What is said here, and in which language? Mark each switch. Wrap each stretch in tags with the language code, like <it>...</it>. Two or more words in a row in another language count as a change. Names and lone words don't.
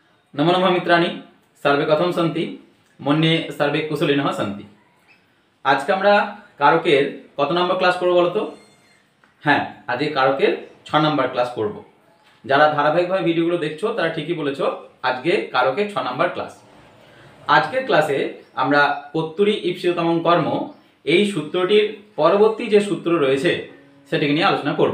<sa>नमो नमः मित्राणि सर्वे कथम सन्ति मन्ये सर्वे कुशलिनः सन्ति।</sa> <bn>আজ কে আমরা কারকের কত নম্বর ক্লাস করব বলো তো? হ্যাঁ, আজকে কারকের 6 নম্বর ক্লাস করব। যারা ধারাবাহিকভাবে ভিডিওগুলো দেখছো তারা ঠিকই বলেছো, আজকে কারকের 6 নম্বর ক্লাস। আজকের ক্লাসে আমরা কর্তুরী ঈপ্সিততম কর্ম এই সূত্রটির পরবর্তী যে সূত্র রয়েছে সেটাকে নিয়ে আলোচনা করব।</bn>